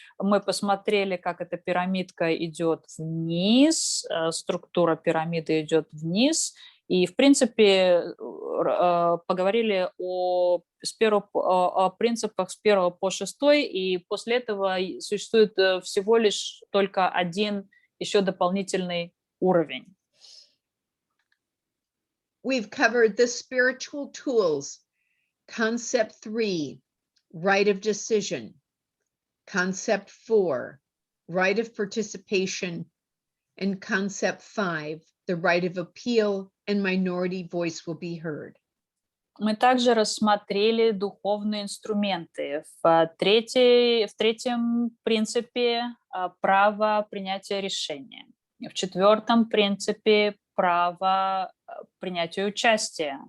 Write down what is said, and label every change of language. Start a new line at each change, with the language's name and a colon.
Russian: Мы посмотрели, как эта пирамидка идет вниз, структура пирамиды идет вниз, и, в принципе, поговорили о принципах с 1 по 6, и после этого существует всего лишь только один еще дополнительный уровень.
English: We've covered the spiritual tools, concept 3, right of decision, concept 4, right of participation, and concept 5, the right of appeal and minority voice will be heard.
Russian: Мы также рассмотрели духовные инструменты. В третьем принципе право принятия решения. В 4 принципе право принятия участия.